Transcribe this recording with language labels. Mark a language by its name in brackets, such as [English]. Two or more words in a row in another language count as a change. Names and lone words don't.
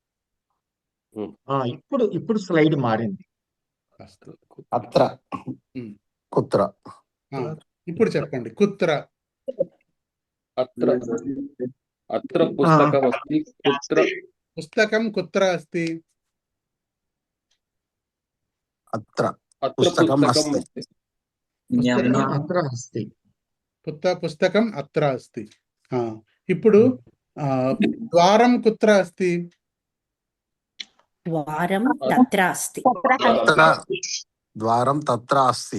[Telugu] ఇప్పుడు స్లైడ్ మారింది. [Sanskrit] అత్ర కుత్ర. [Telugu] ఇప్పుడు చెప్పండి కుత్ర. [Sanskrit] అత్ర అత్ర పుస్తకం అస్తి. కుత్ర పుస్తకం కుత్ర అస్తి. అత్ర అత్ర పుస్తకం పుస్తకం అస్తి. అత్ర అస్తి. పుస్తకం అత్ర అస్తి. ఇప్పుడు ద్వారం కుత్ర అస్తి. ద్వారం తత్ర అస్తి. ద్వారం తత్ర అస్తి.